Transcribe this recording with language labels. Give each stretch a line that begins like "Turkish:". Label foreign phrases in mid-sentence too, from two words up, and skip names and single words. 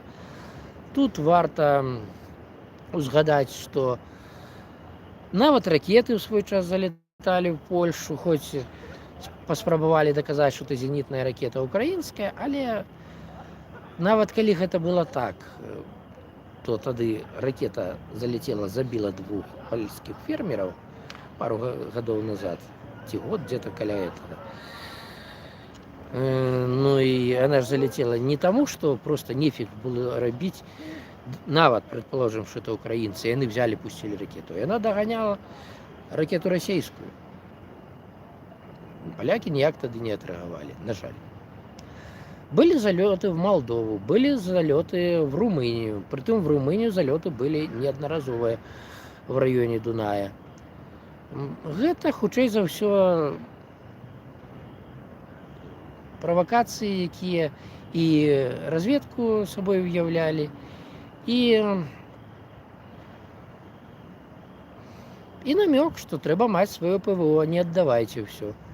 Belarusian: Тут варта ўзгадаць, што нават ракеты ў свой час залеталі ў Польшу, хоць паспрабавалі даказаць, што это зенітная ракета украінская, але нават калі гэта было так, то тады ракета залетела, забіла 2 польскіх фермераў пару гадоў назад, ці год где-то каля этого. Ну і она ж залетела не таму, што просто нефиг было рабіць, нават,
Russian: предположим, что это
Belarusian: украінцы, яны
Russian: взяли, пустили ракету, и она доганяла ракету расійскую.
Belarusian: Поляки ніяк тады не отреагировали, на жаль.
Russian: Были залеты в Молдову, были залеты в Румынию. Притом в Румынию залеты были неодноразовые в районе Дуная.
Belarusian: Гэта, хутчэй за ўсё, правокации, якія і разведку собой уяўлялі, і намёк, што трэба маць сваё ПВО, не аддавайце ўсё.